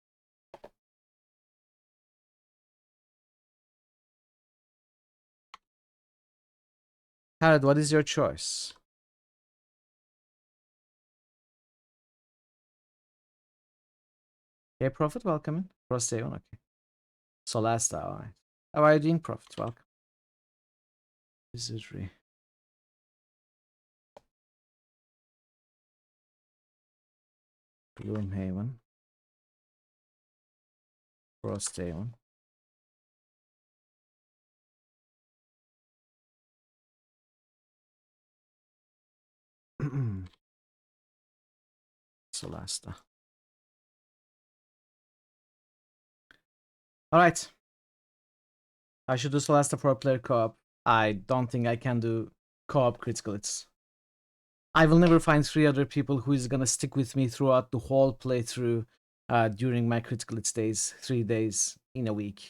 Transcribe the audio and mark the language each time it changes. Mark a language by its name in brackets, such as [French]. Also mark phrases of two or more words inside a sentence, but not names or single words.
[English] Harold, what is your choice? Okay, Prophet, welcome in. Frosthaven, okay. Solasta, alright. How are you doing, Prophet? Welcome. Wizardry. Gloomhaven. Frosthaven. Solasta. Alright. I should do Solasta for player co-op. I don't think I can do co-op critical hits. I will never find 3 other people who is gonna stick with me throughout the whole playthrough during my critical hits days, 3 days in a week.